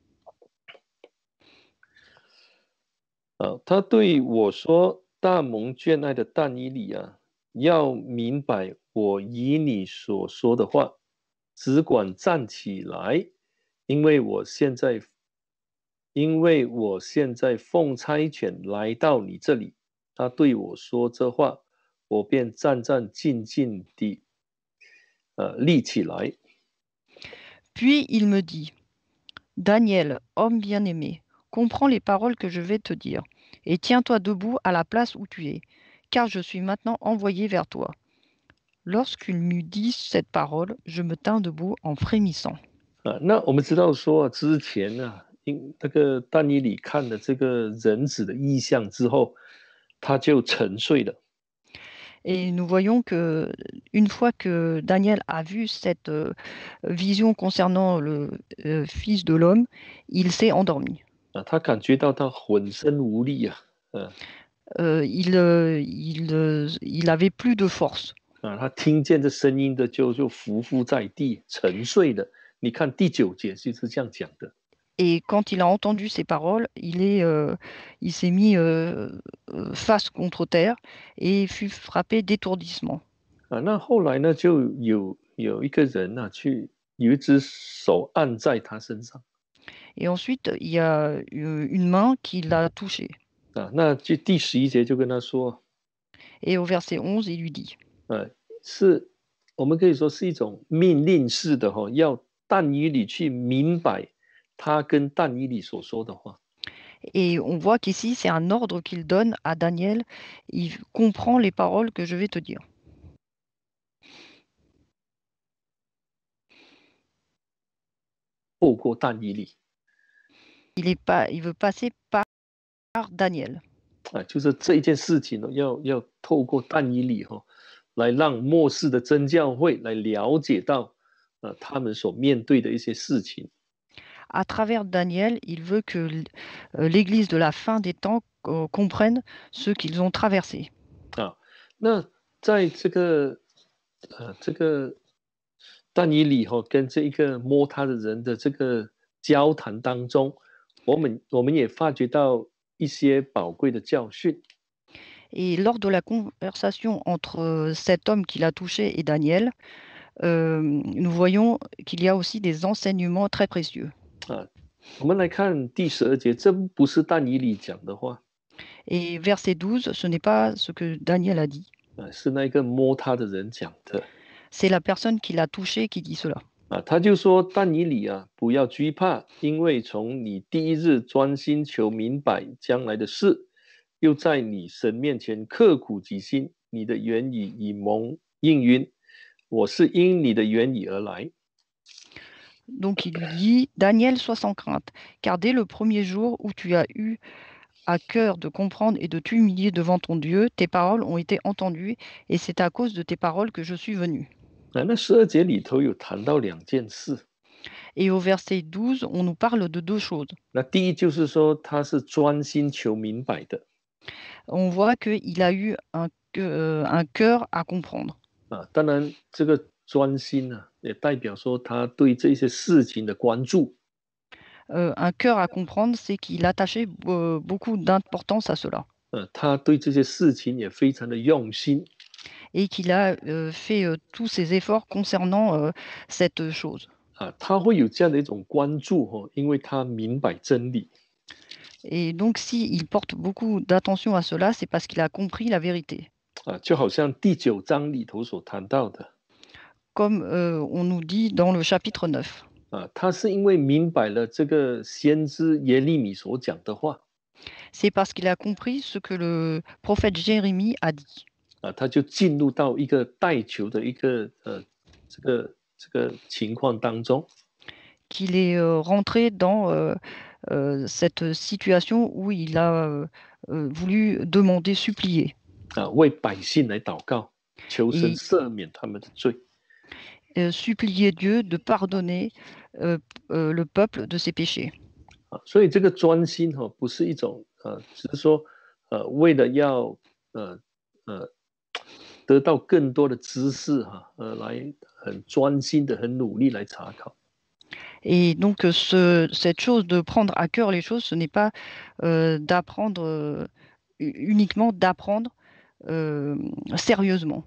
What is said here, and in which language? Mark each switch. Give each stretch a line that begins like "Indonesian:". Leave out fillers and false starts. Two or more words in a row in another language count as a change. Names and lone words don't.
Chinese: 他对我说：“大蒙眷爱的但以理要明白我以你所说的话，只管站起来，因为我现在奉差遣来到你这里。” 他对我说这话，我便战战兢兢地立起来。
French: Puis il me dit, Daniel, homme bien-aimé, comprends les paroles que je vais te dire, et tiens-toi debout à la place où tu es, car je suis maintenant envoyé vers toi. Lorsqu'il m'eut dit cette parole, je me tins debout en frémissant.
Chinese: 那我们知道说之前呢，那个但以理看了这个人子的意象之后，他就沉睡了。
French: Et nous voyons que une fois que Daniel a vu cette vision concernant le Fils de l'homme, il s'est endormi.
Chinese: 他感觉到他浑身无力啊，
French: Il avait plus de force.
Chinese: 他听见这声音的就伏伏在地沉睡了。你看第9节就是这样讲的。
French: Et quand il a entendu ces paroles, il s'est mis face contre terre et fut frappé d'étourdissement.
Chinese: 那后来呢，就有一个人啊，有一只手按在他身上。
French: Et ensuite, il y a une main qui l'a touché.
Chinese: 那就第11节就跟他说，
French: Et au verset 11, il lui dit,
Chinese: 是我们可以说是一种命令式的要但以理去明白他跟但以理所说的话。
French: et on voit qu'ici, c'est un ordre qu'il donne à Daniel. Il comprend les paroles que je vais te dire.
Chinese: 透过但以理，
French: Il veut passer par Daniel.
Chinese: 就是这一件事情呢，要透过但以理来让末世的真教会来了解到他们所面对的一些事情。
French: À travers Daniel, il veut que l'Église de la fin des temps comprenne ce qu'ils ont traversé.
Chinese: 那在这个但以理跟这一个摸他的人的这个交谈当中，我们也发觉到一些宝贵的教训。
French: Et lors de la conversation entre cet homme qui l'a touché et Daniel, nous voyons qu'il y a aussi des enseignements très précieux.
Chinese: 我们来看第12节，这不是但以理讲的话。
French: Et verset 12, ce n'est pas ce que Daniel a dit.
Chinese: 是那个摸他的人讲的。
French: C'est la personne qui l'a touché qui dit cela.
Chinese: 他就说但以理不要惧怕，因为从你第一日专心求明白将来的事，又在你神面前刻苦己心，你的言语已蒙应允，我是因你的言语而来。
French: Donc il lui dit, Daniel, sois sans crainte, car dès le premier jour où tu as eu à cœur de comprendre et de t'humilier devant ton Dieu, tes paroles ont été entendues, et c'est à cause de tes paroles que je suis venu.
Chinese: 那12节里头有谈到2件事。
French: Et au verset 12, on nous parle de deux choses.
Chinese: 那第一就是说他是专心求明白的。
French: On voit qu'il a eu un cœur à comprendre.
Chinese: 当然这个专心也代表说他对这些事情的关注。
French: Un cœur à comprendre, c'est qu'il attachait beaucoup d'importance à cela.
Chinese: 他对这些事情也非常的用心。
French: Et qu'il a fait tous ses efforts concernant cette chose.
Chinese: 他会有这样的一种关注因为他明白真理。
French: Et donc, s'il porte beaucoup d'attention à cela, c'est parce qu'il a compris la vérité.
Chinese: 就好像第9章里头所谈到的。
French: Comme on nous dit dans le chapitre 9.
Chinese: 他是因为明白了这个先知耶利米所讲的话。
French: C'est parce qu'il a compris ce que le prophète Jérémie a dit.
Chinese: 他就进入到一个代求的一个这个情况当中。
French: Qu'il est rentré dans cette situation où il a voulu demander, supplier.
Chinese: 为百姓来祷告，求神赦免他们的罪。
French: supplier Dieu de pardonner le peuple de ses péchés.
Chinese: 所以这个专心不是一种只是说为了要得到更多的知识来很专心的、很努力来查考。
French: Et donc cette chose de prendre à cœur les choses, ce n'est pas d'apprendre uniquement d'apprendre sérieusement.